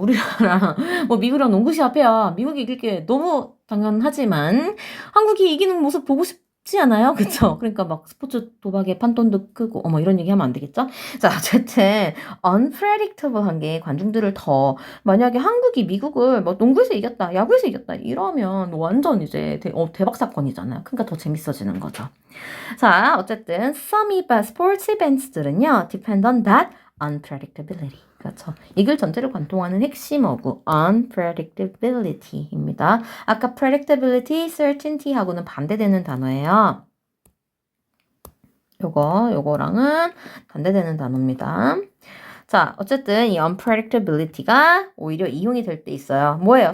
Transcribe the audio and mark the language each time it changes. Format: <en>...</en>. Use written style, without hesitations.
<ko>우리나라 뭐 미국이랑 농구 시합해야 미국이 이길 게 너무 당연하지만 한국이 이기는 모습 보고 싶지 않아요? 그쵸? 그러니까 막 스포츠 도박에 판돈도 크고 뭐 이런 얘기 하면 안 되겠죠? 자, 어쨌든 unpredictable한 게 관중들을 더 만약에 한국이 미국을 뭐 농구에서 이겼다, 야구에서 이겼다 이러면 완전 이제 대박 사건이잖아요. 그러니까 더 재밌어지는 거죠.</ko> <en>자, 어쨌든 some sports events들은요, depend on that unpredictability.</en> <ko>그렇죠. 이걸 전제로 관통하는 핵심 어구 unpredictability입니다. 아까 predictability, certainty하고는 반대되는 단어예요. 요거랑은 반대되는 단어입니다. 자, 어쨌든 이 unpredictability가 오히려 이용이 될 때 있어요. 뭐예요?</ko>